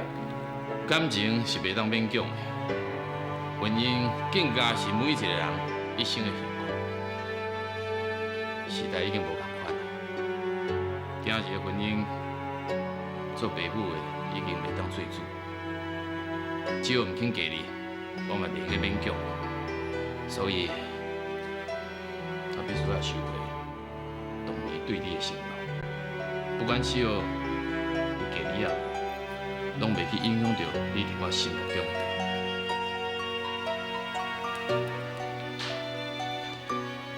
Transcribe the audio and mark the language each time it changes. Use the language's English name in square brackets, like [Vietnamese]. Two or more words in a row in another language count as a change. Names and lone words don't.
[Min Nan Chinese] 感情是袂当勉强的，婚姻更加是每一个人一生的幸福。时代已经无同款啦，今仔日的婚姻，做爸母的已经袂当做主。只要唔肯嫁你，我嘛袂用咧勉强，所以我必须要收回当年对你的承诺。不管只要有嫁你啊，拢袂去影响到你伫我心目中的地位。